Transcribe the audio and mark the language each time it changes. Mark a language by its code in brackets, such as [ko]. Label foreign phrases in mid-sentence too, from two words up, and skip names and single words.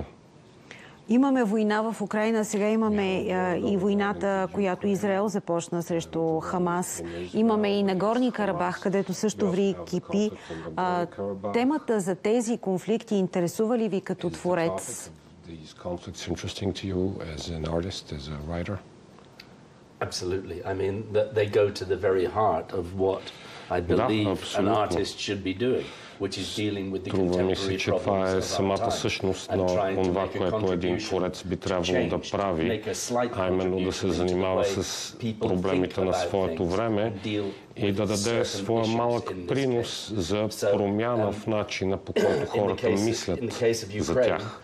[bg] Имаме война в Украйна, сега имаме и войната, която Израел започна срещу Хамас. Имаме и Нагорни Карабах, където също ври кипи. Темата за тези конфликти интересува ли ви като творец? [en] Absolutely. I mean, they go to the very heart of what I believe an artist should be doing, which is dealing with the contemporary problems of our time. [bg] Всъщност на това, което един творец би трябвало да прави, а именно да се занимава с проблемите на своето време и да даде своя малък принос за промяна в начина, по който хората мислят за тях.